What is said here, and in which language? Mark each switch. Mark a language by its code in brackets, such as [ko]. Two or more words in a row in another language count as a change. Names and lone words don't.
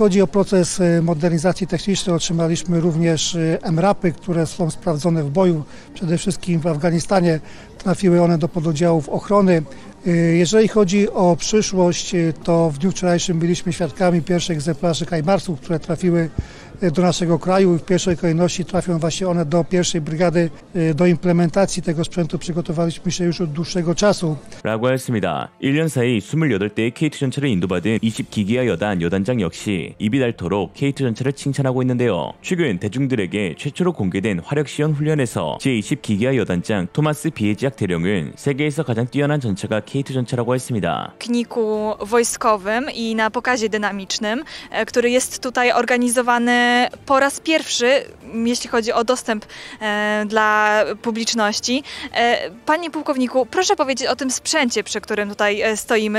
[pl] Chodzi o proces modernizacji technicznej, otrzymaliśmy również MRAP-y, które są sprawdzone w boju, przede wszystkim w Afganistanie trafiły one do pododdziałów ochrony. Jeżeli chodzi o przyszłość, to w dniu wczorajszym byliśmy świadkami pierwszych egzemplarzy Hajmarsów, które trafiły do naszego kraju i w pierwszej kolejności trafią właśnie one do pierwszej brygady. Do implementacji tego sprzętu przygotowaliśmy się już od dłuższego czasu. [ko] 라고 하였습니다. 1년 사이 28대의 KT 전차를 인도받은 20기기화 여단 여단장 역시 입이 닳도록 KT 전차를 칭찬하고 있는데요. 최근 대중들에게 최초로 공개된 화력시연 훈련에서 제20기기화 여단장 토마스 비에지악 대령은 세계에서 가장 뛰어난 전차가 KT 전차라고 했습니다. [pl] W pikniku wojskowym i na pokazie dynamicznym, który jest tutaj organizowany po raz pierwszy, jeśli chodzi o dostęp dla publiczności. Panie pułkowniku, proszę powiedzieć o tym sprzęcie, przy którym tutaj stoimy.